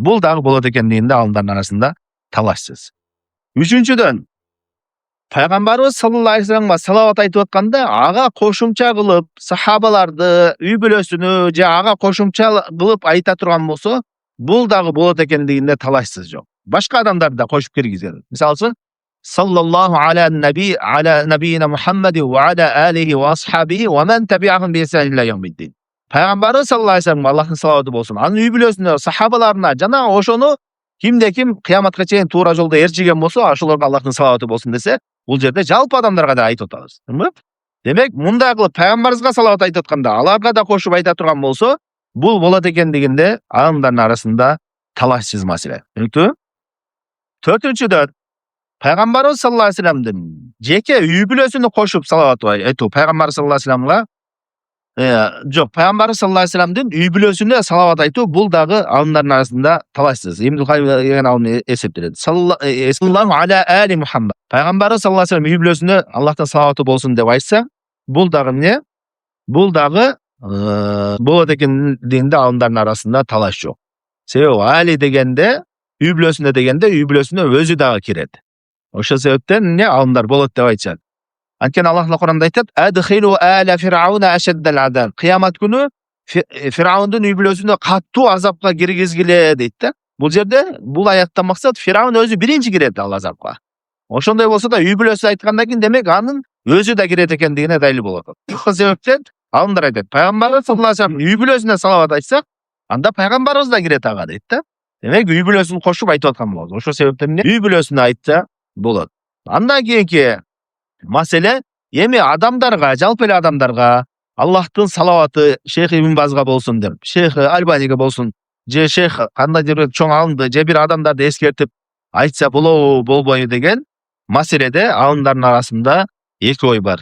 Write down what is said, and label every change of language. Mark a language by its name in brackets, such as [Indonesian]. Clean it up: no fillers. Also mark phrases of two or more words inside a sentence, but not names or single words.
[Kyrgyz] Бул дагы болот экендигинде алымдардын арасында талашсыз. Үчүнчүдөн, пайгамбарыбыз [Arabic] صلى الله عليه وسلم [Kyrgyz] салават айтып атканда, ага кошумча кылып сахабаларды, үй бүлөсүнү же ага кошумча кылып айта турган болсо, бул дагы болот экендигинде талашсыз жок. Башка адамдарды да кошуп киргизген. Мисалы үчүн [Arabic] صلى الله على نبينا محمد وعلى آله وأصحابه ومن تبعهم بإحسان إلى يوم الدين. [Kyrgyz] Пайгамбарыбыз [Arabic] صلى الله عليه وسلم [Kyrgyz] Аллахтын салаваты болсун. Анын үй бүлөсүнө, сахабаларына жана ошону ким кыяматка чейин туура жолдо ээрчиген болсо, ошолорго Аллахтын салаваты болсун десе, бул жерде жалпы адамдарга да айтып атабыз. Демек, мындай кылып пайгамбарыбызга салават айтып атканда, аларга да кошуп айта турган болсо, бул болот экендигинде адамдардын арасында талашсыз маселе. Түшүнүктүбү? Төртүнчүдөн, пайгамбарыбыз [Arabic] صلى الله عليه وسلم [Kyrgyz] жеке үй бүлөсүнө кошуп салават айтуу, пайгамбар [Arabic] صلى الله عليه وسلم [Kyrgyz] жок, пайгамбар [Arabic] صلى الله عليه وسلم [Kyrgyz] үй бүлөсүнө салават айтуу бул дагы адамдардын арасында талашсыз. Ибн Кайым деген алым эсептелет. [Arabic] صلى الله على آل محمد. [Kyrgyz] Пайгамбар [Arabic] صلى الله عليه وسلم [Kyrgyz] үй бүлөсүнө Аллахтын салаваты болсун деп айтса, бул дагы эмне? Бул дагы болот экендигинде адамдардын арасында талаш жок. Себеби али дегенде, үй бүлөсүнө дегенде, үй бүлөсүнө өзү дагы кирет. Ошол себептен эмне адамдар болот деп айтышат. Анткени Аллах Кур'анда айтат: [Arabic] "أدخلوا آل فرعون أشد العذاب." [Kyrgyz] Кыямат күнү Фираундун үй бүлөсүнө каттуу азапка киргизгиле дейт да. Бул жерде бул аяттан максат Фираун өзү биринчи кирет ал азапка. Ошондой болсо да үй бүлөсү айткандан кийин демек анын өзү да кирет экендигине далил болот. Ошол себептен адамдар айтат: "Пайгамбарыбыз [Arabic] صلى الله عليه وسلم [Kyrgyz] үй бүлөсүнө салават айтсак, анда пайгамбарыбыз да кирет ага" дейт да. Демек үй бүлөсүн кошуп айтып аткан болот. Ошол себептен үй бүлөсүнө айтса болот. Андан кийинки маселе эми адамдарга, жалпы эле адамдарга Аллахтын салаваты Шейх Ибн Базга болсун деп, Шейх Альбаниге болсун, же Шейх кандайдыр бир чоң алымды, же бир адамдарды эскертип айтса болобу, болбойбу деген маселеде алымдардын арасында эки ой бар.